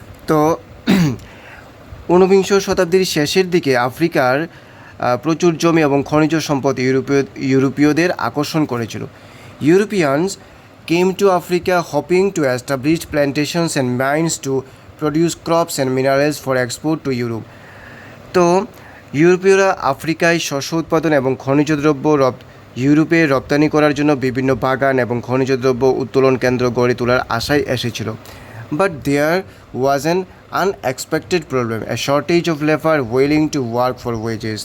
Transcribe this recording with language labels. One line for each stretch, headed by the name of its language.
Bangla: তো ঊনবিংশ শতাব্দীর শেষের দিকে আফ্রিকার প্রচুর জমি এবং খনিজ সম্পদ ইউরোপীয়দের আকর্ষণ করেছিল।
English: Europeans came to Africa hoping to establish plantations and mines to produce crops and minerals for export to Europe. তো
Bangla: ইউরোপীয়রা আফ্রিকায় শস্য উৎপাদন এবং খনিজ দ্রব্য ইউরোপে রপ্তানি করার জন্য বিভিন্ন বাগান এবং খনিজ দ্রব্য উত্তোলন কেন্দ্র গড়ে তোলার আশায় এসেছিল।
English: But there was an unexpected problem, a shortage of labour willing to work for wages.